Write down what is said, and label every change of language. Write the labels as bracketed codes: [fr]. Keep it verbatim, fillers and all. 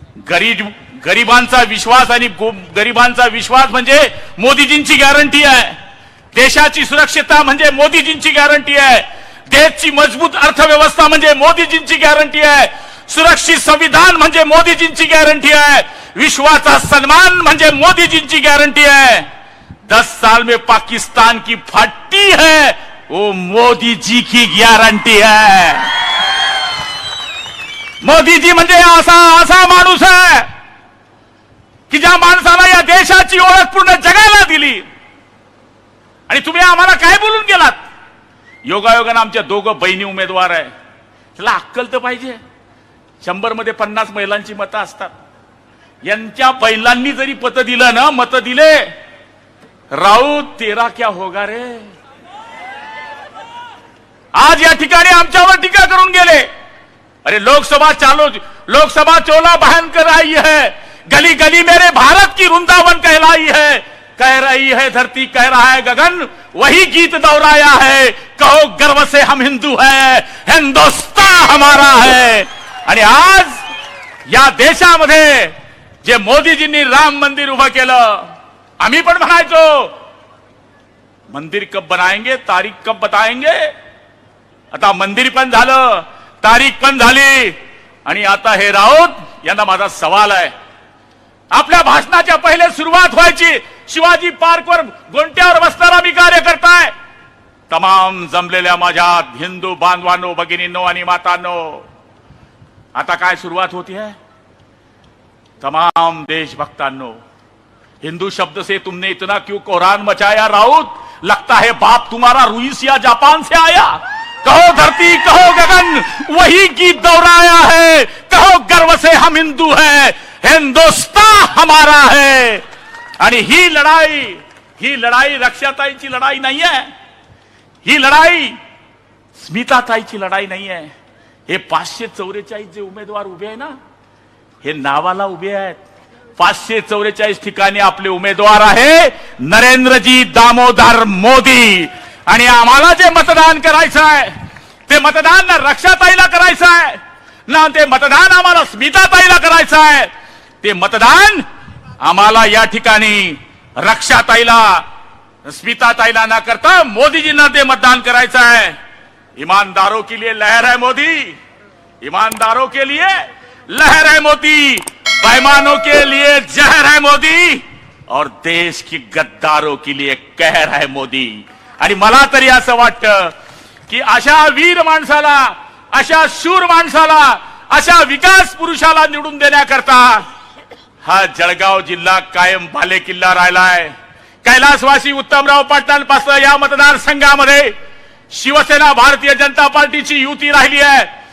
[mr] गरीब गरिबांचा विश्वास आणि गरिबांचा विश्वास म्हणजे मोदीजींची गॅरंटी आहे. देशाची सुरक्षितता म्हणजे मोदीजींची गॅरंटी आहे. देशची मजबूत अर्थव्यवस्था म्हणजे मोदीजींची गॅरंटी आहे. सुरक्षित संविधान म्हणजे मोदीजींची गॅरंटी आहे. विश्वाचा सन्मान म्हणजे मोदीजींची गॅरंटी आहे. [hi] दस साल में पाकिस्तान की फटी है वो मोदी जी की गॅरंटी है. [mr] मोदीजी म्हणजे असा असा माणूस आहे की ज्या माणसाला या देशाची ओळख पूर्ण जगायला दिली. आणि तुम्ही आम्हाला काय बोलून गेलात? योगायोगानं आमच्या दोघं बहिणी उमेदवार आहे. त्याला अक्कल तर पाहिजे. शंभर मध्ये पन्नास महिलांची मतं असतात. यांच्या बैलांनी जरी पतं दिलं ना, मतं दिले, [hi] राऊत तेरा क्या होगा रे. [mr] आज या ठिकाणी आमच्यावर टीका करून गेले. [hi] अरे लोकसभा चालो, लोकसभा चोला बहन कर आई है, गली गली मेरे भारत की वृंदावन कहलाई है. कह रही है धरती, कह रहा है गगन, वही गीत दोहराया है. कहो गर्व से हम हिंदू है, हिंदुस्तान हमारा है. [mr] आणि आज या देशामध्ये जे मोदीजींनी राम मंदिर उभं केलं, आम्ही पण म्हणायचो [hi] मंदिर कब बनाएंगे, तारीख कब बताएंगे. [mr] आता मंदिर पण झालं, तारीख पण झाली. आणि आता हे राऊत यांना माझा सवाल आहे. आपल्या भाषणाच्या पहिले सुरुवात व्हायची, शिवाजी पार्कवर गोंट्यावर बसणारा मी कार्यकर्ता आहे. तमाम जमलेल्या माझ्या हिंदू बांधवांनो, भगिनींनो आणि मातांनो, आता काय सुरुवात [hi] होती है? [mr] तमाम देशभक्तांनो, [hi] हिंदू शब्द से तुमने इतना क्यों कोहरान मचाया राउत? लगता है बाप तुम्हारा रूस या जापान से आया. कहो धरती, कहो गगन, वही गीत दोहराया है. कहो गर्व से हम हिंदू है, हिंदुस्तान हमारा है. [mr] आणि ही लढाई, ही लढाई रक्षाताईची लढाई नाही आहे. ही लढाई स्मिताताईची लढाई नाही आहे. हे पाचशे चौवेचाळीस जे उमेदवार उभे आहे ना, हे नावाला उभे आहेत. पाचशे चौवेचाळीस ठिकाणी आपले उमेदवार आहे नरेंद्रजी दामोदर मोदी. आणि आम्हाला जे मतदान करायचं आहे ते मतदान ना रक्षाताईला करायचं आहे ना ते मतदान आम्हाला स्मिताताईला करायचं आहे, ते मतदान आम्हाला या ठिकाणी रक्षाताईला स्मिताताईला ना करता मोदीजींना ते मतदान करायचं आहे. [hi] ईमानदारों के लिए लहर है मोदी, ईमानदारों के लिए लहर है मोदी, बेईमानों के लिए जहर है मोदी, और देश की गद्दारों के लिए कहर है मोदी. [mr] आणि मला तरी असं वाटतं की अशा वीर माणसाला, अशा शूर माणसाला, अशा विकास पुरुषाला निवडून देण्याकरता हा जळगाव जिल्हा कायम भाले किल्ला राहिलाय. कैलासवासी उत्तमराव पाटलांपासून या मतदारसंघामध्ये शिवसेना भारतीय जनता पार्टीची युती राहिली आहे.